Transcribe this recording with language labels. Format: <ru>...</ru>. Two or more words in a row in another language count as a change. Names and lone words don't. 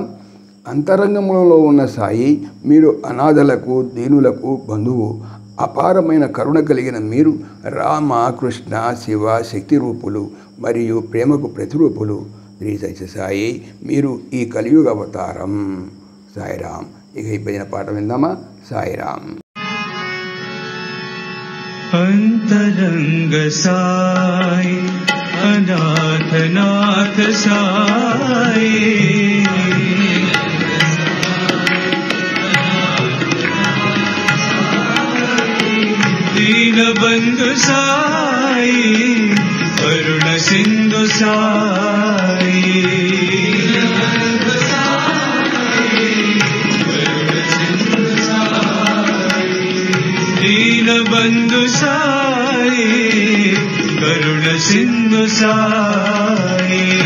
<te>అంతరంగంలో ఉన్న సాయి మీరు అనాథలకు దీనులకు బంధువు, అపారమైన కరుణ కలిగిన మీరు రామ కృష్ణ శివ శక్తి రూపులు మరియు ప్రేమకు ప్రతిరూపులు శ్రీ సత్య సాయి, మీరు ఈ కలియుగ అవతారం। సాయిరామ్। ఇక ఈ భజన పాట విందామా? సాయిరామ్।</te> <sa>अंतरंग साई अनाथनाथ साई, दीनबंधु साई, करुण सिंधु साई, दीनबंधु साई, करुण सिंधु साई,</sa>